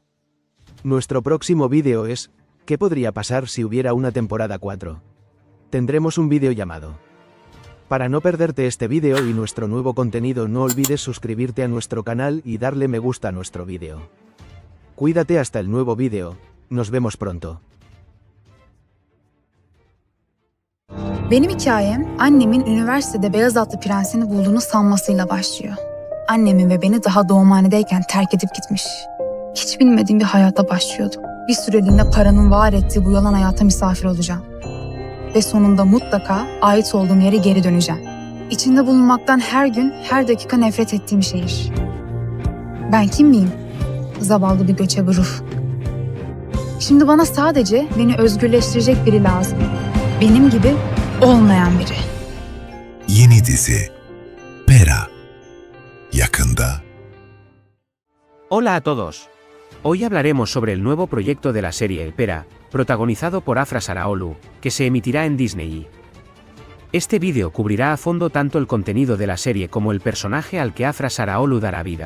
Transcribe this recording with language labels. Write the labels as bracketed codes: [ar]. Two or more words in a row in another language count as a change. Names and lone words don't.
[es] Nuestro próximo vídeo es ¿qué podría pasar si hubiera una temporada 4? Tendremos un vídeo llamado. Para no perderte este vídeo y nuestro nuevo contenido, no olvides suscribirte a nuestro canal y darle me gusta a nuestro vídeo. Cuídate hasta el nuevo vídeo. Nos vemos pronto. [tr] Benim hikayem annemin üniversitede beyaz atlı prensini bulduğunu sanmasıyla başlıyor. Annemin ve beni daha doğumhanedeyken terk edip gitmiş. Hiç bilmediğim bir hayata başlıyordum. Bir süreliğine paranın var ettiği bu yalan hayata misafir olacağım. Ve sonunda mutlaka ait olduğum yere geri döneceğim. İçinde bulunmaktan her gün, her dakika nefret ettiğim şehir. Ben kim miyim? Zavallı bir göçebe ruh. Şimdi bana sadece beni özgürleştirecek biri lazım. Benim gibi olmayan biri. Yeni dizi Pera. Yakında. [es] Hola a todos. Hoy hablaremos sobre el nuevo proyecto de la serie Pera, protagonizado por Afra Araolu, que se emitirá en Disney. Este vídeo cubrirá a fondo tanto el contenido de la serie como el personaje al que Afra Araolu dará vida.